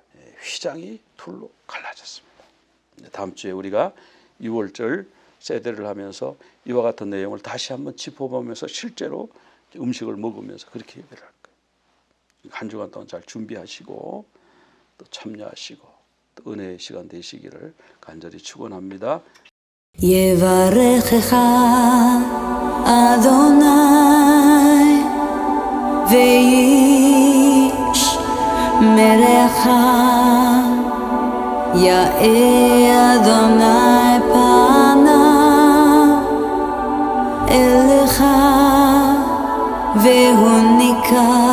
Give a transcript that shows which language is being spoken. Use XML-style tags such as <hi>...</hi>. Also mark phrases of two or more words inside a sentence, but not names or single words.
<ko>휘장이 둘로 갈라졌습니다. 다음 주에 우리가 6월절 세대를 하면서 이와 같은 내용을 다시 한번 짚어보면서 실제로 음식을 먹으면서 그렇게 예배를 할 거예요. 한 주간 동안 잘 준비하시고 또 참여하시고 또 은혜의 시간 되시기를 간절히 축원합니다.</ko> <he>יברכך אדוני וישמרך, יאר אדוני פניו אליך והוניקה,</he>